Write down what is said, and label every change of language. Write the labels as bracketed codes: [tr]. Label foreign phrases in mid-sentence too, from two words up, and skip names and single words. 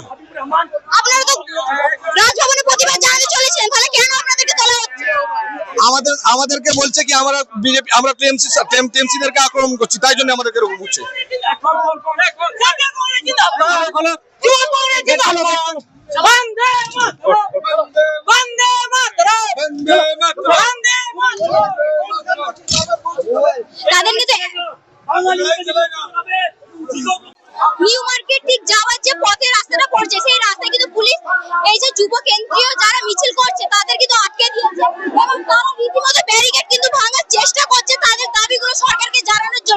[bn] আপনারা তো রাজভবনে প্রতিবাদ জানাতে চলেছিলেন, তাহলে কেন আপনাদেরকে তোলা হচ্ছে? আমাদেরকে বলছে কি আমরা বিজেপি, আমরা টিএমসিদেরকে আক্রমণ করছি, তাই জন্য আমাদেরকে এরকম হচ্ছে। [sa] वंदे मातरम वंदे मातरम वंदे मातरम [bn] তাদের কিন্তু নিউ মার্কেট ঠিক যাওয়ার যে পথের রাস্তাটা পড়ছে সেই রাস্তায় কিন্তু পুলিশ এই যে যুব কেন্দ্রীয় যারা মিছিল করছে তাদের কিন্তু আটকে দিয়েছে এবং তারা রীতিমতো ব্যারিকেড কিন্তু ভাঙার চেষ্টা করছে তাদের দাবিগুলো সরকারকে জানানোর জন্য।